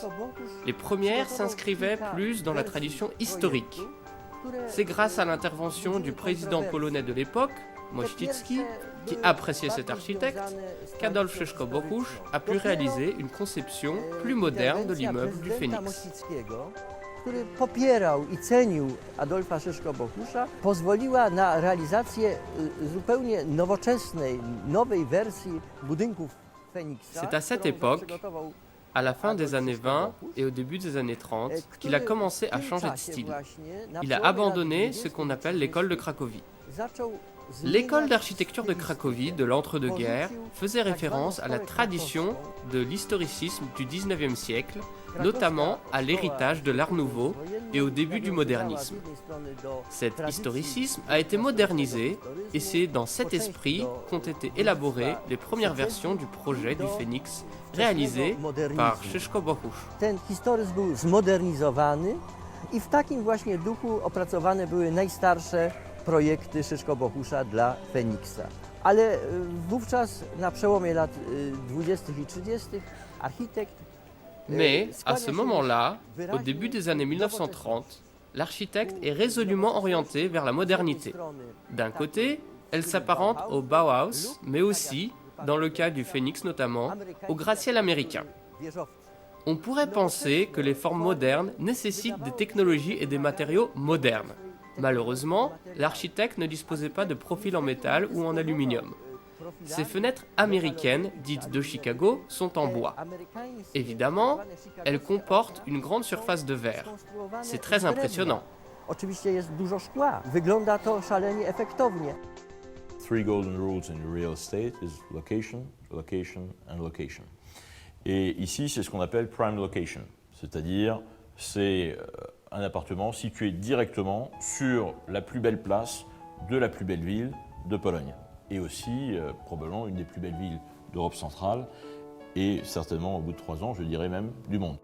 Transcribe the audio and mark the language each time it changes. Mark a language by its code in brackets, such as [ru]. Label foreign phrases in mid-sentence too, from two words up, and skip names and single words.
[fr] Les premières s'inscrivaient plus dans la tradition historique. C'est grâce à l'intervention du président polonais de l'époque, Mościcki, qui appréciait cet architecte, qu'Adolf Szyszko-Bohusz a pu réaliser une conception plus moderne de l'immeuble du Phénix. [pl] Który popierał i cenił Adolfa Szyszko-Bohusza, pozwoliła na realizację zupełnie nowoczesnej, nowej wersji budynków Feniksa. [fr] C'est à cette époque à la fin des années 20 et au début des années 30 qu'il a commencé à changer de style. Il a abandonné ce qu'on appelle l'école de Cracovie. L'école d'architecture de Cracovie de l'entre-deux-guerres faisait référence à la tradition de l'historicisme du XIXe siècle, notamment à l'héritage de l'Art nouveau et au début du modernisme. Cet historicisme a été modernisé et c'est dans cet esprit qu'ont été élaborées les premières versions du projet du Phénix réalisé par Szyszko Bohusz. [pl] Ten historyzm był zmodernizowany i w takim właśnie duchu opracowane były najstarsze projekty Szyszko Bohusza dla Feniksa. Ale wówczas na przełomie lat 20. i 30. architekt [fr] Mais à ce moment-là, au début des années 1930, l'architecte est résolument orienté vers la modernité. D'un côté, elle s'apparente au Bauhaus, mais aussi, dans le cas du Phénix notamment, au gratte-ciel américain. On pourrait penser que les formes modernes nécessitent des technologies et des matériaux modernes. Malheureusement, l'architecte ne disposait pas de profil en métal ou en aluminium. Ces fenêtres américaines, dites de Chicago, sont en bois. Évidemment, elles comportent une grande surface de verre. C'est très impressionnant. [pl] Oczywiście jest dużo szkła. Wygląda to szalenie efektownie. [en] Three golden rules in real estate is location, location and location. [fr] Et ici, c'est ce qu'on appelle [en] prime location, [fr] c'est-à-dire c'est un appartement situé directement sur la plus belle place de la plus belle ville de Pologne. Et aussi probablement une des plus belles villes d'Europe centrale et certainement au bout de 3 ans, je dirais même, du monde.